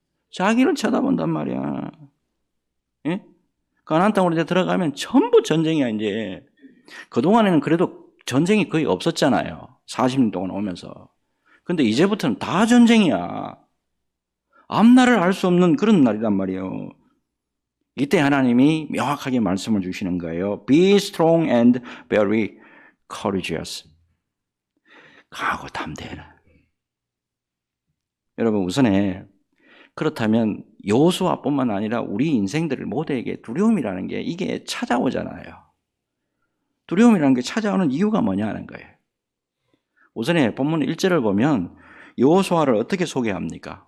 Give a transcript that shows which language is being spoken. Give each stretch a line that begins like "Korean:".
Korean: 자기를 쳐다본단 말이야. 예? 가나안 땅으로 이제 들어가면 전부 전쟁이야, 이제. 그동안에는 그래도 전쟁이 거의 없었잖아요. 40년 동안 오면서. 근데 이제부터는 다 전쟁이야. 앞날을 알 수 없는 그런 날이란 말이에요. 이때 하나님이 명확하게 말씀을 주시는 거예요.
English: Be strong and very courageous.
Korean: 강하고 담대해라. 여러분 우선에 그렇다면 여호수아뿐만 아니라 우리 인생들을 모두에게 두려움이라는 게 이게 찾아오잖아요. 두려움이라는 게 찾아오는 이유가 뭐냐 하는 거예요. 우선에 본문 1절을 보면 여호수아를 어떻게 소개합니까?